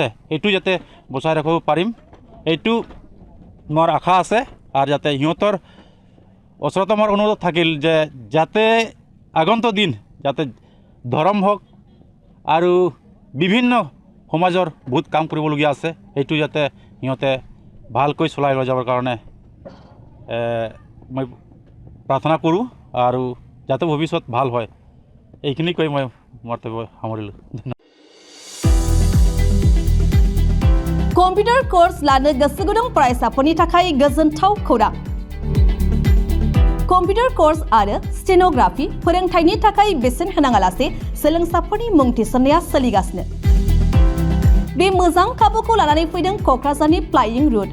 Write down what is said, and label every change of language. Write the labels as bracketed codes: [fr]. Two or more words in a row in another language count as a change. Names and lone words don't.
[as] এইটো যাতে বচাই ৰাখিব পাৰিম এইটো মোৰ আশা আছে আৰু যাতে সিহঁতৰ ওচৰত আমাৰ অনুৰোধ থাকিল যে যাতে আগন্তুক দিন যাতে ধৰ্ম হওক আৰু বিভিন্ন সমাজৰ বহুত কাম কৰিবলগীয়া আছে এইটো যাতে সিহঁতে ভালকৈ চলাই লৈ যাবৰ কাৰণে মই প্ৰাৰ্থনা কৰোঁ আৰু যাতে ভৱিষ্যত ভাল হয় এইখিনি কৈ মই মন্তব্য সামৰিলোঁ [en] computer course [brx] लानो गोसो गुदुं फरायसाफोरनि थाखाय गोजोनथाव खौरां [en] computer course [brx] आरो स्टेनोग्राफि फोरोंथायनि थाखाय बेसेन होनाङालासे सोलोंसाफोरनि मुं थिसननाया सोलिगासिनो बे मोजां खाबुखौ लानानै फैदों क'क्राझारनि फ्लाइंग रुट